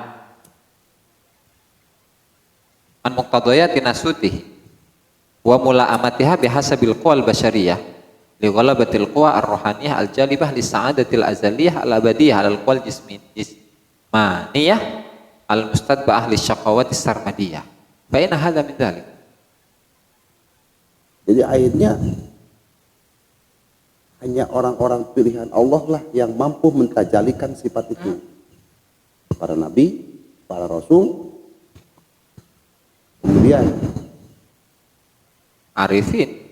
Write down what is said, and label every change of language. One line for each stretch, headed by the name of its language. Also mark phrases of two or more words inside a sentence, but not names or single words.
Arabic: أن مقتضيات ناسوته وملاءمتها بحسب القوى البشرية لغلبة القوى الروحانية الجالبة للسعادة الأزلية الأبدية القوى الجسمانية المستتبعة للشقاوة السرمدية. فإن هذا من ذلك.
Indonesian: Jadi akhirnya hanya orang-orang pilihan Allah lah yang mampu mentajalikan sifat itu. Para nabi, para rasul, kemudian Arifin.